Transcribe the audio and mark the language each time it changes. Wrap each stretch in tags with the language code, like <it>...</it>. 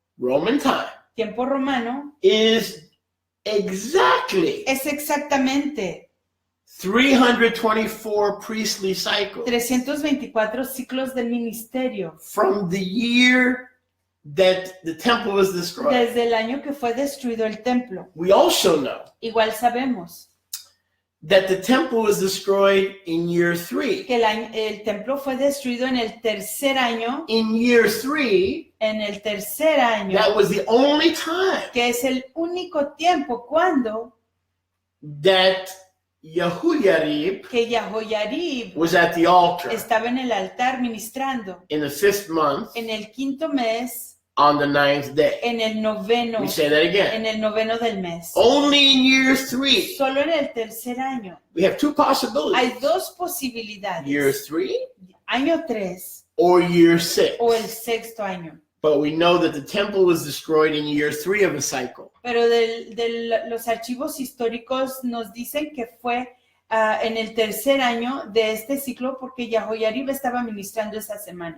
<en>Roman time</en> <es>tiempo romano,</es> <en>is exactly</en> <es>es exactamente</es> <en>324 priestly cycles</en> <es>324 ciclos del ministerio</es> <en>from the year that the temple was destroyed.</en> <es>desde el año que fue destruido el templo.</es> <en>We also know</en> <es>Igual sabemos</es> <en>that the temple was destroyed in year 3.</en> <es>que el templo fue destruido en el tercer año.</es> <en>In year 3,</en> <es>En el tercer año,</es> <en>that was the only time</en> <es>que es el único tiempo cuando</es> <en>that Yehoiarib</en> <es>que Yahoyarib</es> <en>was at the altar</en> <es>estaba en el altar ministrando</es> <en>in the 5th month</en> <es>en el quinto mes,</es> <en>on the 9th day.</en> <es>en el noveno,</es> <en>We say that again.</en> <es>en el noveno del mes.</es> <en>Only in year 3.</en> <es>Solo en el tercer año.</es> <en>We have two possibilities.</en> <es>Hay dos posibilidades.</es> <en>Year 3</en> <es>Año 3</es> <en>or year 6.</en> <es>o el sexto año.</es> <en>But we know that the temple was destroyed in year 3 of a cycle.</en> <es>Pero los archivos históricos nos dicen que fue en el tercer año de este ciclo porque Yahoyarib estaba ministrando esa semana.</es>